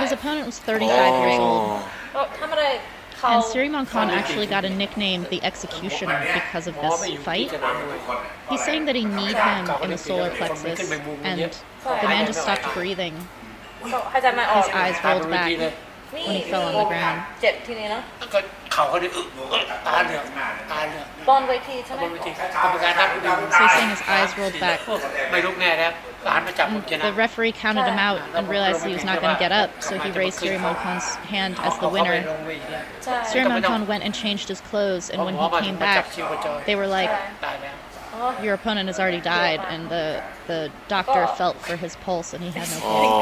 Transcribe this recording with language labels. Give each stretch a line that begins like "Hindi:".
English: His opponent was 35 years old. And Sirimongkol actually got a nickname, the Executioner, because of this fight. He's saying that he kneed him in the solar plexus, and the man just stopped breathing. His eyes rolled back when he fell on the ground.
Thai: เจ็บทีนี้เนาะ ก็เข่าเขาดิตาเหลือกตาเหลือก บนเวทีใช่ไหม บนเวทีกรรมการนับดู
English: So he's saying his eyes rolled back.
Thai: ไม่ลุกแน่แล้วก็หันมาจับผมชนะ
English: The referee counted him out and realized he was not going to get up, so he raised Sirimongkol's hand as the winner. Sirimongkol went and changed his clothes, and when he came back, they were like,
Thai: ตายแล้ว
English: your opponent has already died, and the doctor felt for his pulse, and he had no pulse.